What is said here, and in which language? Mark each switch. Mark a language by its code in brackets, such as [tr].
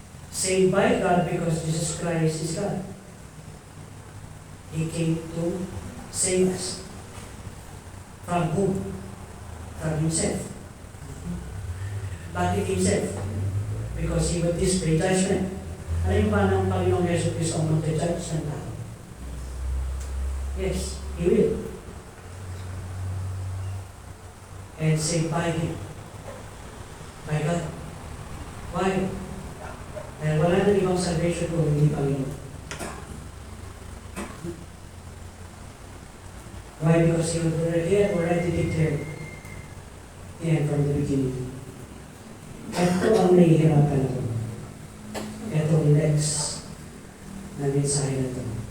[en] Saved by God because Jesus Christ is God. He came to save us. From whom? From Himself. [tl] Bakit [en] Himself? Because He would display judgment. [tl] Ano yung ba ng Panginoong Yesu Cristo ang mag-judge ng tao? [en] Yes, He will. And saved by Him. By God. Why? [tl] Dahil wala nang ibang salvation kung hindi Panginoon. [en] Why? Because He had already declared the end from the beginning. [tl] Ito ang nahihirapan ko. Ito ang next na mensahe na ito.